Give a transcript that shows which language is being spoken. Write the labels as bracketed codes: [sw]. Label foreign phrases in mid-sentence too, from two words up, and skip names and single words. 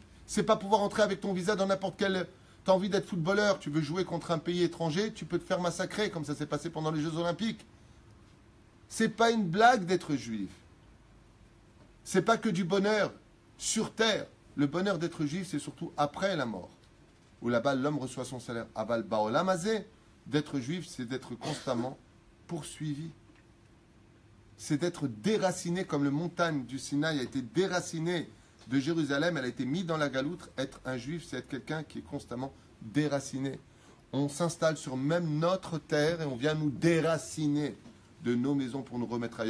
[fr] C'est pas pouvoir entrer avec ton visa dans n'importe quel... Tu as envie d'être footballeur, tu veux jouer contre un pays étranger, tu peux te faire massacrer, comme ça s'est passé pendant les Jeux Olympiques. C'est pas une blague d'être juif. C'est pas que du bonheur sur terre. Le bonheur d'être juif, c'est surtout après la mort, où là-bas l'homme reçoit son salaire. [he] אבל בעולם הזה, [fr] d'être juif, c'est d'être constamment poursuivi. C'est d'être déraciné comme le montagne du Sinaï a été déraciné de Jérusalem, elle a été mise dans la galoutre. Être un juif, c'est être quelqu'un qui est constamment déraciné. On s'installe sur même notre terre et on vient nous déraciner de nos maisons pour nous remettre ailleurs.